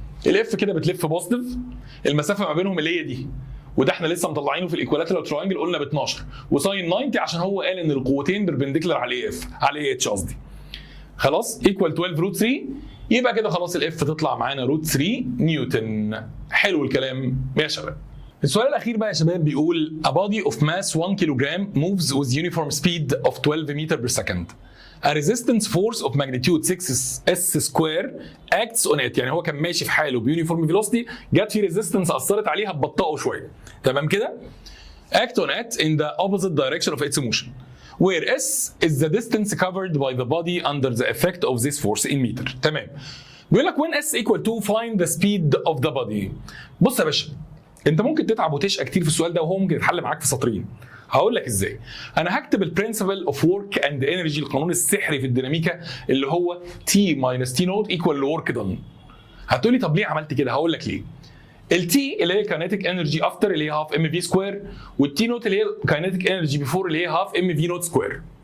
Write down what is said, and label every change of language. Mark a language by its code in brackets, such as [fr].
[ar] الاف كده بتلف بوزيتيف، المسافه ما بينهم اللي هي دي، وده احنا لسه مطلعينه في الايكوالاترال تراينجل قلنا ب 12 وساين 90 عشان هو قال ان القوتين بيربنديكولار على الاي اف على الاي اتش قصدي. خلاص ايكوال 12 روت 3، يبقى كده خلاص الاف تطلع معانا روت 3 نيوتن. حلو الكلام يا شباب. السؤال الاخير بقى يا شباب بيقول [en] a body of mass 1 kilogram moves with uniform speed of 12 meter per second. A resistance force of magnitude 6s square acts on it، [ar] يعني هو كان ماشي في حاله بيونيفورم فيلوسيتي، جت في ريزيستنس اثرت عليها تبطئه شويه، تمام كده؟ [en] act on it in the opposite direction of its motion where s is the distance covered by the body under the effect of this force in meter. [ar] تمام. بيقول لك [en] when s equal to find the speed of the body. [ar] بص يا باشا، انت ممكن تتعب وتشقى كتير في السؤال ده وهو ممكن يتحل معاك في سطرين. هقول لك ازاي. انا هكتب البرنسبل اوف ورك اند انرجي، القانون السحري في الديناميكا اللي هو T minus T نوت equal لورك دون. هتقولي طب ليه عملت كده؟ هقول لك ليه. التي اللي هي كاينيتيك انرجي افتر اللي هي هاف ام في سكوير، والتي نوت اللي هي كاينيتيك انرجي بيفور اللي هي هاف ام في نوت سكوير.